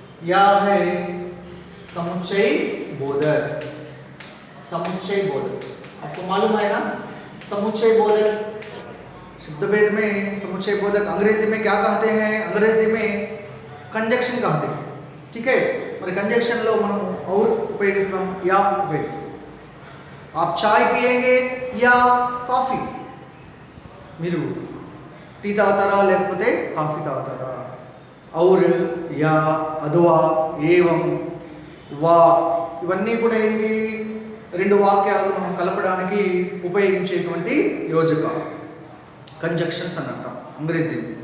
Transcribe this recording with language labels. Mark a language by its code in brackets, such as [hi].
[hi] या है समुच्चय बोधक. आपको मालूम है ना समुच्चय बोधक. शब्द भेद में समुच्चय बोधक अंग्रेजी में क्या कहते हैं? अंग्रेजी में कंजक्शन कहते हैं, ठीक है. [te] మరి कंजक्शन లో మనం और ఉపయోగిస్తాం, या ఉపయోగిస్తాం. [hi] आप चाय पिएंगे या కాఫీ? [te] మీరు టీ తాగుతారా లేకపోతే కాఫీ తాగుతారా? और या అథవా ఏవం వా ఇవన్నీ కూడా ఏంటి? రెండు వాక్యాలను మనం కలపడానికి ఉపయోగించేటువంటి యోజక కంజంక్షన్స్ అని అంటాం అంగ్రేజీ.